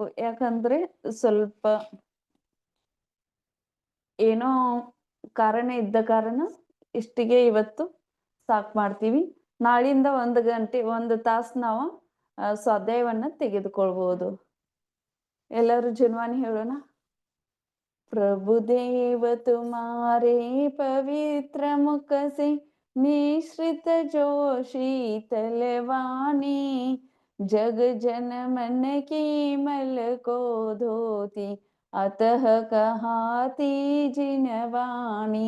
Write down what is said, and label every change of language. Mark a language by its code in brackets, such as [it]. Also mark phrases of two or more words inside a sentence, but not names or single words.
[kn] ಯಾಕಂದ್ರೆ ಸ್ವಲ್ಪ ಏನೋ ಕಾರಣ ಇದ್ದ ಕಾರಣ ಇಷ್ಟಿಗೆ ಇವತ್ತು ಸಾಕ್ ಮಾಡ್ತೀವಿ. ನಾಳಿಂದ 1 ಗಂಟೆ 1 ತಾಸು ನಾವು ಸ್ವಾಧ್ಯಾಯವನ್ನ ತೆಗೆದುಕೊಳ್ಬಹುದು. ಎಲ್ಲರೂ ಜನ್ವಾನಿ ಹೇಳೋಣ. [hi] प्रभुदेव तुम्हारे पवित्र मुख से निश्रित जो शीतल वाणी, जग जन मन की मल को धोती, अतः कहाती जिन वाणी।